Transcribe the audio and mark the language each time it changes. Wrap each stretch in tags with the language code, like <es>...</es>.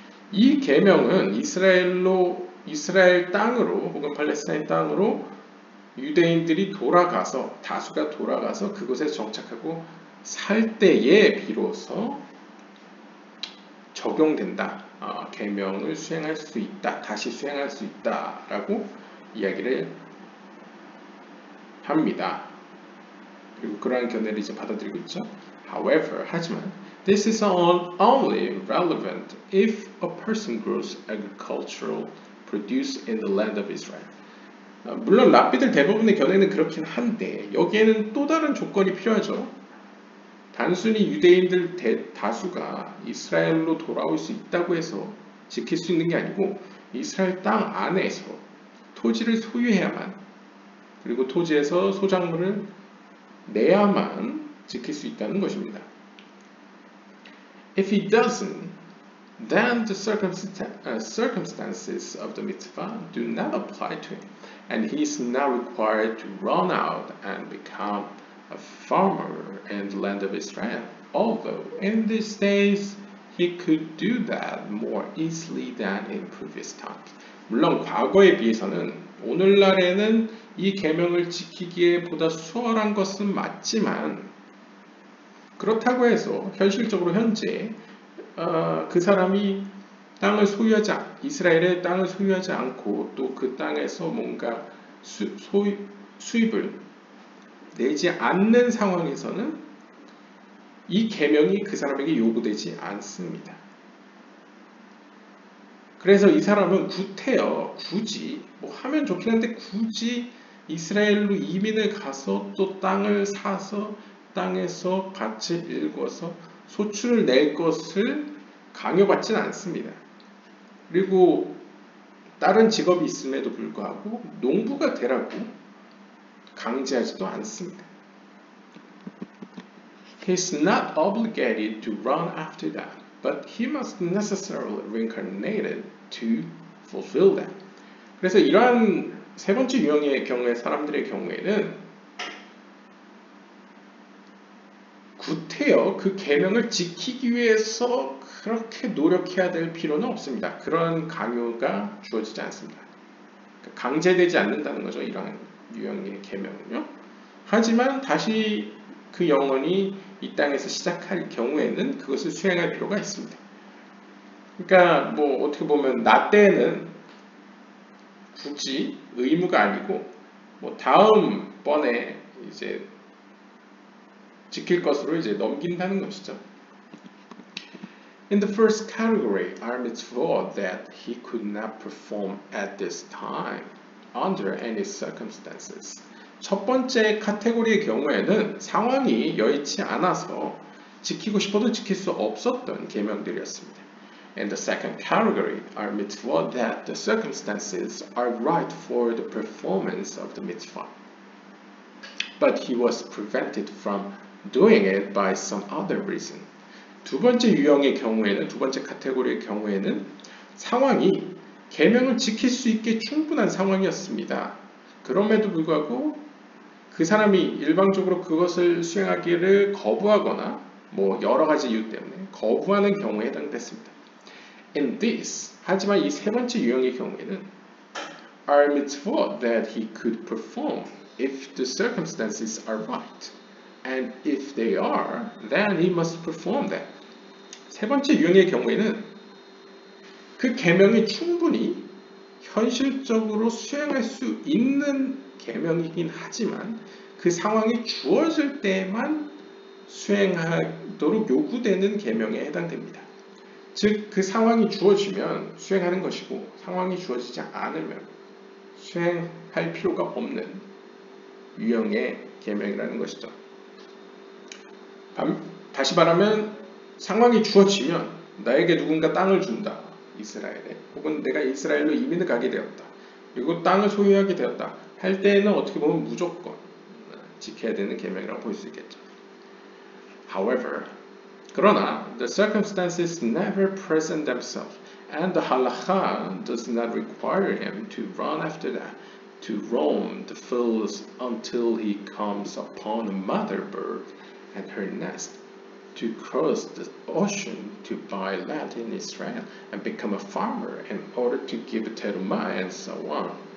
<ko>이 계명은 이스라엘 땅으로 혹은 팔레스타인 땅으로 유대인들이 돌아가서 다수가 돌아가서 그곳에 정착하고 살 때에 비로소 적용된다. 계명을 수행할 수 있다. 다시 수행할 수 있다라고 이야기를 합니다. 그리고 그러한 견해를 이제 받아들이고 있죠.</ko> <en>However,</en> <ko>하지만</ko> <en>this is only relevant if a person grows agricultural produce in the land of Israel.</en> <ko>물론 랍비들 대부분의 견해는 그렇긴 한데 여기에는 또 다른 조건이 필요하죠. 단순히 유대인들 다수가 이스라엘로 돌아올 수 있다고 해서 지킬 수 있는 게 아니고 이스라엘 땅 안에서 토지를 소유해야만 그리고 토지에서 소작물을 내야만 지킬 수 있다는 것입니다.</ko> <en>If he doesn't, then the circumstances of the mitzvah do not apply to him, and he is now required to run out and become a farmer in the land of Israel. Although in these days he could do that more easily than in previous times.</en> <ko>물론 과거에 비해서는 오늘날에는 이 계명을 지키기에 보다 수월한 것은 맞지만 그렇다고 해서 현실적으로 현재 그 사람이 이스라엘의 땅을 소유하지 않고 또 그 땅에서 뭔가 수입을 내지 않는 상황에서는 이 계명이 그 사람에게 요구되지 않습니다. 그래서 이 사람은 구태여 굳이 뭐 하면 좋긴 한데 굳이 이스라엘로 이민을 가서 또 땅을 사서 땅에서 밭을 일궈서 소출을 낼 것을 강요받지는 않습니다. 그리고 다른 직업이 있음에도 불구하고 농부가 되라고 강제하지도 않습니다.</ko> <en>He is not obligated to run after that, but he must necessarily reincarnated to fulfill that.</en> <ko>그래서 이러한 세 번째 유형의 경우에 사람들의 경우에는 구태여 그 계명을 지키기 위해서 그렇게 노력해야 될 필요는 없습니다. 그런 강요가 주어지지 않습니다. 강제되지 않는다는 거죠. 이러한 유형의 계명은요. 하지만 다시 그 영혼이 이 땅에서 시작할 경우에는 그것을 수행할 필요가 있습니다. 그러니까 뭐 어떻게 보면 나 때는 굳이 의무가 아니고 뭐 다음번에 이제 지킬 것으로 이제 넘긴다는 것이죠.</ko> <en>In the first category, are mitzvot that he could not perform at this time under any circumstances.</en> <ko>첫 번째 카테고리의 경우에는 상황이 여의치 않아서 지키고 싶어도 지킬 수 없었던 계명들이었습니다.</ko> <en>In the second category are mitzvot that the circumstances are right for the performance of the mitzvah, but he was prevented from doing it by some other reason.</en> <ko>두 번째 유형의 경우에는, 두 번째 카테고리의 경우에는 상황이 계명을 지킬 수 있게 충분한 상황이었습니다. 그럼에도 불구하고 그 사람이 일방적으로 그것을 수행하기를 거부하거나 뭐 여러 가지 이유 때문에 거부하는 경우에 해당됐습니다.</ko> <en>In this,</en> <ko>하지만 이 세 번째 유형의 경우에는</ko> <en>are mitzvot that he could perform if the circumstances are right. And if they are, then he must perform them.</en> <ko>세 번째 유형의 경우에는 그 계명이 충분히 현실적으로 수행할 수 있는 계명이긴 하지만 그 상황이 주어질 때만 수행하도록 요구되는 계명에 해당됩니다. 즉, 그 상황이 주어지면 수행하는 것이고 상황이 주어지지 않으면 수행할 필요가 없는 유형의 계명이라는 것이죠. 다시 말하면 상황이 주어지면 나에게 누군가 땅을 준다. 이스라엘에. 혹은 내가 이스라엘로 이민을 가게 되었다. 그리고 땅을 소유하게 되었다. 할 때에는 어떻게 보면 무조건 지켜야 되는 계명이라고 볼 수 있겠죠.</ko> <en>However,</en> <ko>그러나</ko> <en>the circumstances never present themselves and the halakha does not require him to run after that, to roam the fields until he comes upon a mother bird and her nest, to cross the ocean to buy land in Israel and become a farmer in order to give terumah and so on.</en>